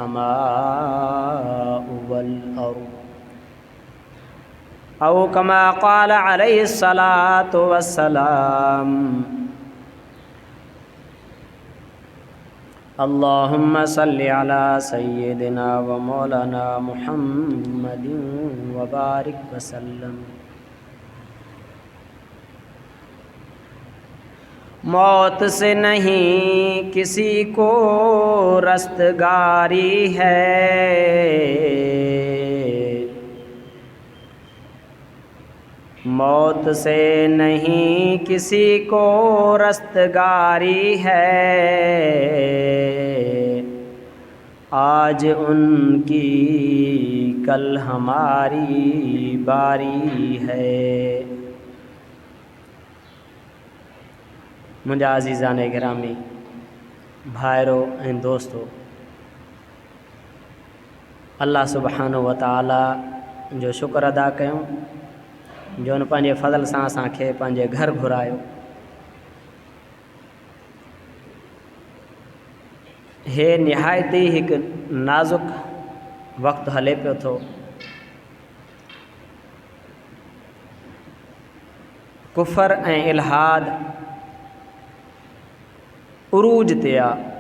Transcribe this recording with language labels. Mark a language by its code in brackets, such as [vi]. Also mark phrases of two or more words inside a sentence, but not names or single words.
[ar] السماء والأرض أو كما قال عليه الصلاة والسلام اللهم صل على سيدنا ومولانا محمد وبارك وسلم. [ur] موت سے نہیں کسی کو رستگاری ہے, موت سے نہیں کسی کو رستگاری ہے، آج ان کی کل ہماری باری ہے. [sd] मुंहिंजा अज़ीज़ान गिरामी भाइरो ऐं दोस्तो, अल्लाह [ar] سبحانه و تعالى [sd] जो शुक्र अदा कयूं जो उन पंहिंजे फज़ल सां असांखे पंहिंजे घर घुरायो। हे निहायती हिकु नाज़ुक वक़्तु हले पियो थो। कुफ़र ऐं इल्हाद उरूज ते आहे।